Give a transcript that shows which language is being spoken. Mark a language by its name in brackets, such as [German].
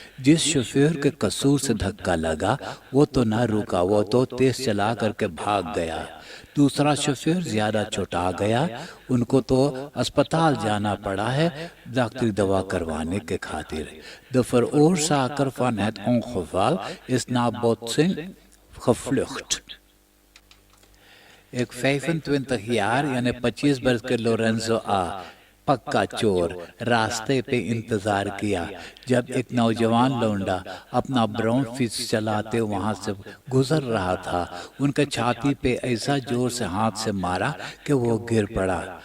[Caribbean Hindustani] जिस शोफर के कसूर से धक्का लगा वो तो ना रुका, वो तो तेज चला करके भाग गया। दूसरा शोफर ज्यादा चोटा गया, उनको तो अस्पताल जाना पड़ा है डॉक्टरी दवा करवाने के खातिर। [Dutch] De veroorzaker van het ongeval is na botsing gevlucht। [Caribbean Hindustani] एक 25 jaar यानी 25 वर्ष के लोरेंजो पक्का चोर रास्ते पे इंतजार किया जब एक नौजवान लौंडा अपना ब्राउन फिश चलाते वहां से गुजर रहा था। उनके छाती पे ऐसा जोर से हाथ से मारा कि वो गिर पड़ा।